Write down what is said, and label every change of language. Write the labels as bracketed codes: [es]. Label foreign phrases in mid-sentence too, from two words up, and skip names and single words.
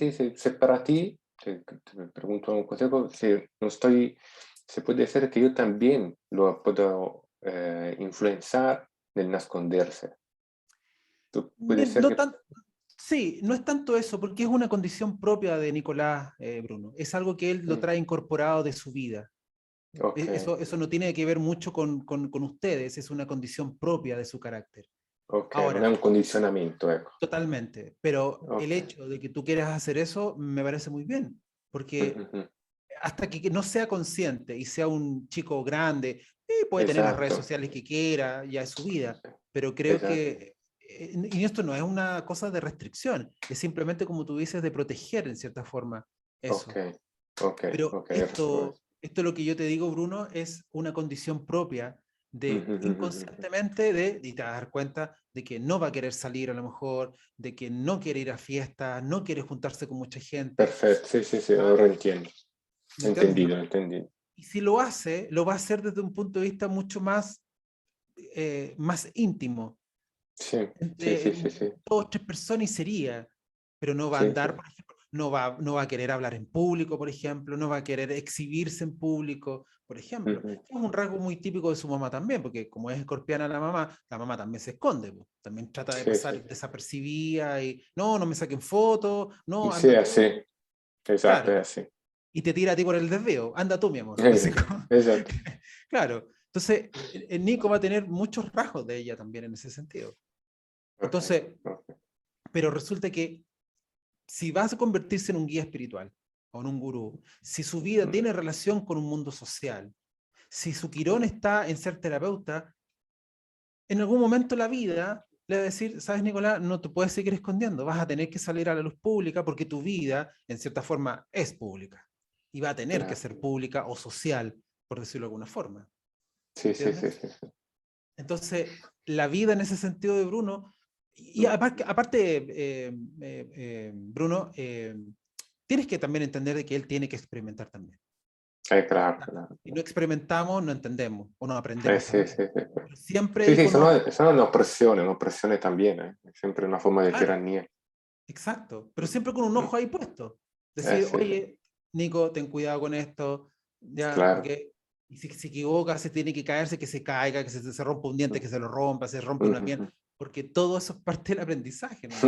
[es] sí, sí, si para ti, te pregunto un consejo, si no estoy, se puede ser que yo también lo puedo influenciar en esconderse. Puede ser No que, tan, sí, no es tanto eso, porque es una condición propia de Nicolás, Bruno. Es algo que él lo mm, trae incorporado de su vida. ok, Eso no tiene que ver mucho con ustedes, es una condición propia de su carácter. [it] ok, non è [es] Ahora, [it] un condizionamento, ecco. [es] totalmente, pero el Ok. hecho de que tú quieras hacer eso me parece muy bien, porque Mhm. hasta que no sea consciente y sea un chico grande, puede tener las redes [it] Esatto, [es] sociales que quiera, ya es su vida, pero creo [it] esatto. [es] que, y esto no es una cosa de restricción, es simplemente como tú dices, de proteger en cierta forma Ok, eso. ok, Pero [it] ok, ora solo questo. [es] esto lo que yo te digo, Bruno, es una condición propia de inconscientemente y te vas a dar cuenta de que no va a querer salir a lo mejor, de que no quiere ir a fiestas, no quiere juntarse con mucha gente, [it] Perfetto, sì, sì, sì, [es] ¿ah? [it] ora [es] entiendo. ¿Me entiendes, Entendido, no? entendido. Y si lo hace, lo va a hacer desde un punto de vista mucho más íntimo, [it] Sì, sì, [es] entre [it] sì, sì, sì, [es] dos o tres personas y sería, pero no va a [it] sì, sì. [es] andar, por ejemplo, no va a querer hablar en público, por ejemplo, no va a querer exhibirse en público, por ejemplo. Mhm. Es un rasgo muy típico de su mamá también, porque como es escorpiana la mamá también se esconde, pues. También trata de [it] Sì, sì. [es] pasar desapercibida y no me saquen fotos, no, [it] Sì, [es] anda [it] è [es] tú, [it] sì, esatto, [es] claro, [it] è sì. [es] y te tira a ti por el desvío, anda tú, mi amor. Así como, [it] Esatto. [es] claro, entonces el Nico va a tener muchos rasgos de ella también en ese sentido. Ok, Entonces, ok. pero resulta que si vas a convertirse en un guía espiritual o en un gurú, si su vida Mm, tiene relación con un mundo social, si su quirón está en ser terapeuta, en algún momento de la vida le va a decir, sabes, Nicolás, no te puedes seguir escondiendo, vas a tener que salir a la luz pública porque tu vida, en cierta forma, es pública y va a tener que claro. ser pública o social, por decirlo de alguna forma. ¿Me [it] Sì, sì, [es] entiendes? [it] sì, sì, sì. [es] Entonces, la vida en ese sentido de Bruno, y Mm. aparte Bruno, tienes que también entender de que él tiene que experimentar también. Claro, claro, Si no claro. experimentamos, no entendemos o no aprendemos [it] Sì, [es] también. [it] sì, sì, sì. [es] Pero siempre [it] Sì, [es] ahí [it] sì, [es] conoce. [it] se no è un'oppressione también, eh. È sempre una forma di [es] Claro, [it] tirannia. [es] exacto. Pero Mm, siempre con un mm. ojo ahí puesto. Decir, [it] Sì, [es] oye, Nico, ten cuidado con esto, ya, claro. porque y si se equivoca, se tiene que caerse, que se caiga, que se rompa un diente, Mm, que se lo rompa, se rompe una pierna, mhm. porque todo eso es parte del aprendizaje, no